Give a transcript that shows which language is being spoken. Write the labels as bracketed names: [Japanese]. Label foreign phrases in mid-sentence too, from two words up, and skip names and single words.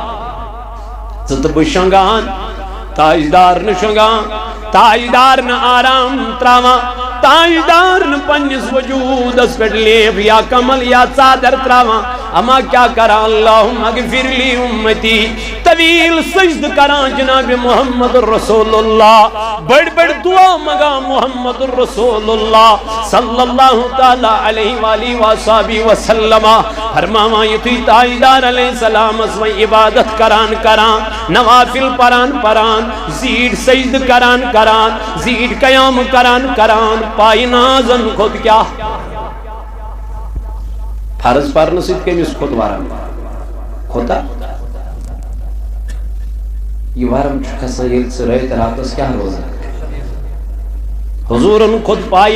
[Kashmiri] ژٕ تہٕ بہٕ شۄنٛگان تاجدار نہٕ شۄنٛگان تاجدار نہٕ آرام تراوان تاجدار نہٕ پننِس وجوٗدس پٮ۪ٹھ لیپ یا کمل یا ژادر تراوان اما کیا کران [Arabic] اللہم اغفر لی امتی [Kashmiri] طویل سجد کران جناب محمد رسول اللہ بڑ بڑ دعا مگا محمد رسول اللہ [Arabic] صلی اللہ تعالی علیہ وآلہ وآلہ وسلم [Kashmiri] فرماوان یتھُے تاجدار [Arabic] علیہ السلام [Kashmiri] اس وۄنۍ عبادت کران کران نوافل پران پران زیٖٹھ سجد کران کران زیٖٹھ قیام کران کران پایہِ نازن کھوٚت کیٛاہ فرض پرنہٕ سۭتۍ کٔمِس کھوٚت ورم کھوٚتا یہ ورم چھُ کھسان ییٚلہِ ژٕ رٲتۍ راتس کیٛاہ روزان حضوٗرن کھوٚت پایہِ